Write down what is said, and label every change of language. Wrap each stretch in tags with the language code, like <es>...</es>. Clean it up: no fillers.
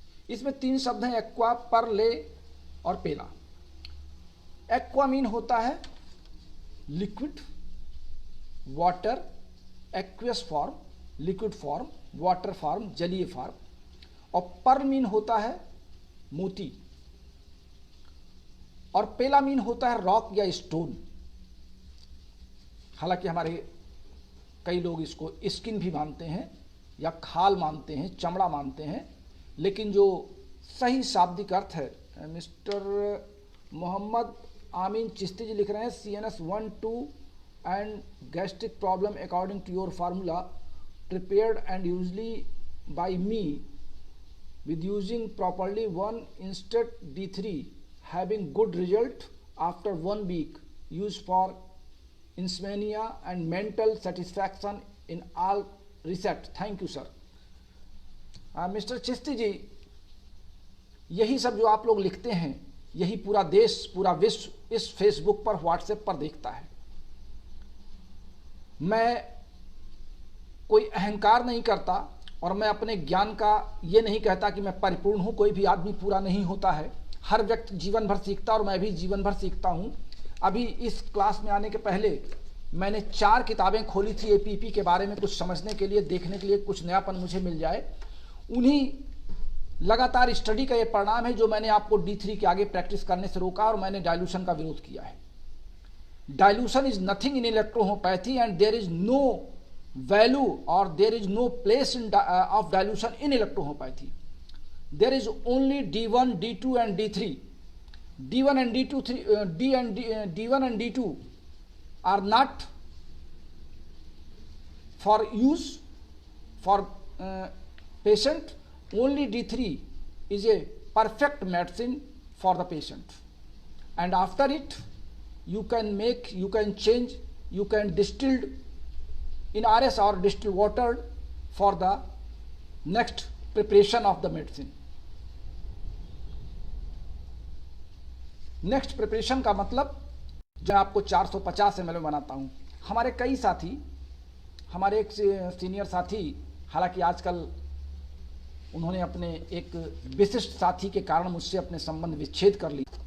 <hi>इसमें 3 शब्द हैं, एक्वा, परले और पेला। एक्वा मीन होता है liquid, water, aqueous form, liquid form, water form, जलीय फॉर्म। और पर मीन होता है मोती, और पेला मीन होता है रॉक या स्टोन। हालांकि हमारे कई लोग इसको स्किन भी मानते हैं या खाल मानते हैं, चमड़ा मानते हैं, लेकिन जो सही शाब्दिक अर्थ है, मिस्टर मोहम्मद आमीन चिश्ती जी लिख रहे हैं</hi> <en>CNS 1, 2 and gastric problem according to your formula prepared and usually by me with using properly 1 instead D3 having good result after 1 week used for insomnia and mental satisfaction in all reset. Thank you sir.</en> <hi>Mister Chishti जी, यही सब जो आप लोग लिखते हैं, यही पूरा देश, पूरा विश्व इस फेसबुक पर, व्हाट्सएप पर देखता है। मैं कोई अहंकार नहीं करता और मैं अपने ज्ञान का ये नहीं कहता कि मैं परिपूर्ण हूँ। कोई भी आदमी पूरा नहीं होता है, हर व्यक्ति जीवन भर सीखता और मैं भी जीवन भर सीखता हूँ। अभी इस क्लास में आने के पहले मैंने 4 किताबें खोली थी APP के बारे में, कुछ समझने के लिए, देखने के लिए, कुछ नयापन मुझे मिल जाए। उन्हीं लगातार स्टडी का ये परिणाम है जो मैंने आपको D3 के आगे प्रैक्टिस करने से रोका और मैंने डाइल्यूशन का विरोध किया है।</hi> <en>Dilution is nothing in electrohomeopathy and there is no value or there is no place of dilution in electrohomeopathy. There is only D1, D2 and D3. D1 and D2, D1 and D2 are not for use for patient. Only D3 is a perfect medicine for the patient, and after it you can make, you can change, you can distilled in RS or distilled water for the next preparation of the medicine.</en> <hi>Next preparation का मतलब जो आपको 450 ml बनाता हूँ। हमारे कई साथी, हमारे एक सीनियर साथी, हालांकि आजकल उन्होंने अपने एक विशिष्ट साथी के कारण मुझसे अपने संबंध विच्छेद कर ली।</hi>